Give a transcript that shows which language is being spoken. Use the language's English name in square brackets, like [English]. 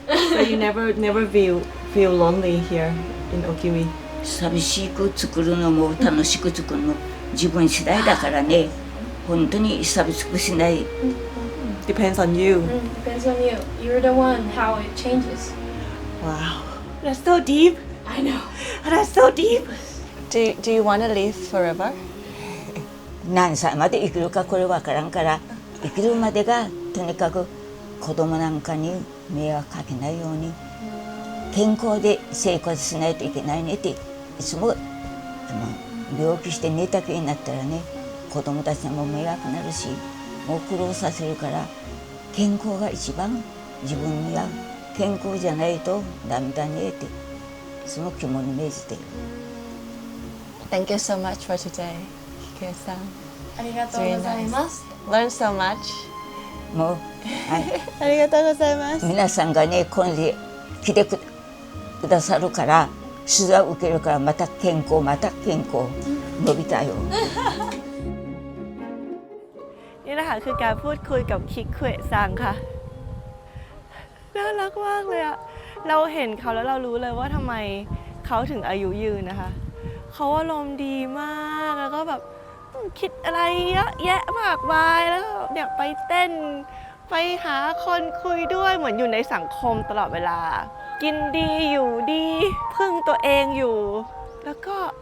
[English] So you never feel lonely here in Okimi. [Japanese] 寂しく作るのも楽しく作るの自分次第だからね、本当に寂しくしない。 [English] Depends on you. Depends on you. You're the one how it changes. Wow. That's so deep. I know. That's so deep. Do you want to live forever? [Japanese] 何歳まで生きるかこれ分からんから、生きるまでがとにかく子供なんかに迷惑かけないように健康で生活しないといけないねっていつも病気して寝たきりになったらね、子供たちにも迷惑になるし、もう苦労させるから健康が一番自分には健康じゃないとダメだねっていつも肝に銘じてる。 [English] Thank you so much for today, Hikari-san. [Japanese] ありがとうございます。 [English] Learn so much. [Japanese] もう、はい、ありがとうございます。皆さんがねこれで来てくださるから取材を受けるからまた健康伸びたよ。 [Thai] นี่แหละค่ะคือการพูดคุยกับคิกคุเอะซังค่ะน่ารักมากเลยอะเราเห็นเขาแล้วเรารู้เลยว่าทำไมเขาถึงอายุยืนนะคะเขาอารมณ์ดีมากแล้วก็แบบคิดอะไรเยอะแยะมากมายแล้วก็อยากไปเต้นไปหาคนคุยด้วยเหมือนอยู่ในสังคมตลอดเวลากินดีอยู่ดีพึ่งตัวเองอยู่แล้วก็